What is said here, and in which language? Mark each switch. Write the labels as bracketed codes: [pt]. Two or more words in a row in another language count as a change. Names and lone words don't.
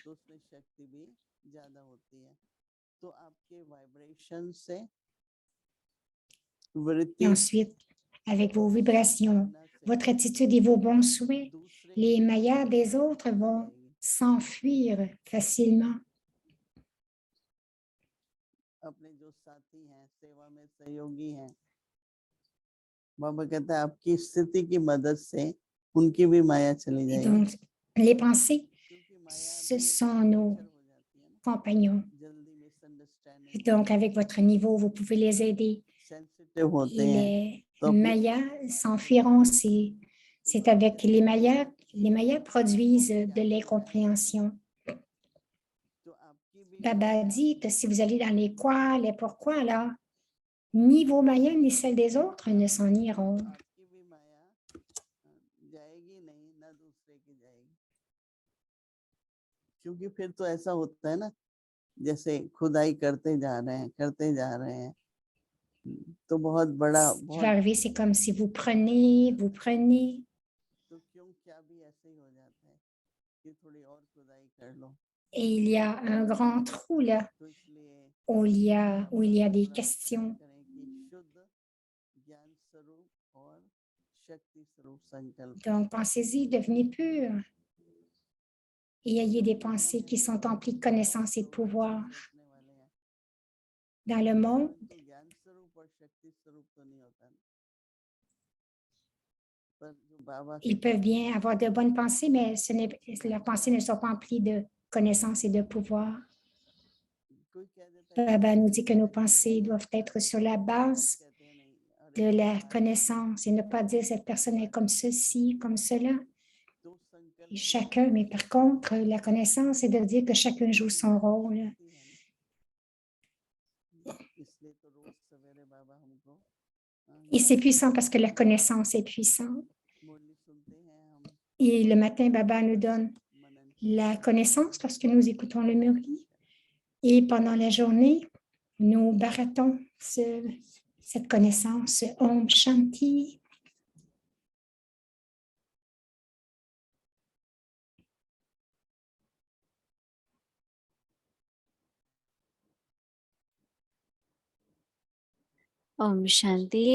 [fr] Et ensuite, avec vos vibrations, votre attitude et vos bons souhaits, les mayas des autres vont s'enfuir facilement. [hi] अपने जो साथी हैं, सेवा में सहयोगी हैं, बाबा कहता है आपकी स्थिति की मदद से उनकी भी माया चली [fr] Et [hi] जाएगी, [fr] donc, les pensées, [hi] क्योंकि माया [fr] ce [hi] भी [fr] sont nos [hi] नेचर हो जाती है ना, [fr] compagnons. [hi] जल्दी [fr] Et [hi] मिसअंडरस्टैंडिंग, [fr] donc, avec votre niveau, vous pouvez les aider. [hi] सेंसिटिव होते [fr] Et [hi] हैं, [fr] les [hi] तो अपनी [fr] mayas [hi] माया को [fr] s'enfuiront. [hi] जानते हैं। तो [fr] C'est [hi] बाबा [fr] avec [hi] कहते हैं [fr] les mayas produisent de l'incompréhension. [hi] तो आपकी भी [fr] Baba [hi] माया [fr] dit que si vous allez dans les quoi, les pourquoi, alors, ni vos mayas ni celles des autres ne s'en iront. [hi] आपकी भी माया जाएगी नहीं, ना दूसरे की जाएगी, क्योंकि फिर तो ऐसा होता है ना, जैसे खुदाई करते जा रहे हैं, तो बहुत बड़ा [fr] Ce qui va arriver, c'est comme si vous prenez, [hi] तो क्यों क्या भी ऐसे ही हो जाता है कि थोड़ी और खुदाई कर लो, [fr] et il y a un grand trou là [hi] तो इसलिए [fr] où il y a des [hi] थोड़ा [fr] questions. [hi] विचार करें कि शुद्ध ज्ञान स्वरूप और शक्ति स्वरूप संकल्प, [fr] Donc, pensez-y, devenez pur et ayez des pensées qui sont emplies de connaissances et de pouvoir. [hi] रखने वाले हैं, [fr] Dans le monde, [hi] परंतु ज्ञान स्वरूप और शक्ति स्वरूप तो नहीं होता ना, पर जो बाबा [fr] ils peuvent bien avoir de bonnes pensées, mais leurs pensées ne sont pas emplies de connaissances et de pouvoir. [hi] कोई कह देता है [fr] Baba nous [hi] ज्ञान [fr] dit que nos pensées doivent être sur la base [hi] कहते हैं नहीं, [fr] de [hi] अरे [fr] la connaissance et ne pas dire cette personne est comme ceci, comme cela. [hi] तो संकल्प [fr] Et chacun, mais par contre, la connaissance, c'est de dire que chacun joue son rôle. [hi] इसलिए तो रोज सवेरे बाबा हमको [fr] Et c'est puissant parce que la connaissance est puissante. [hi] मुरली सुनते हैं हम, [fr] Et le matin, Baba nous donne [hi] मनन [fr] la connaissance lorsque nous écoutons le murli. Et pendant la journée, nous baratons cette connaissance. [sa] Om Shanti. Om Shanti.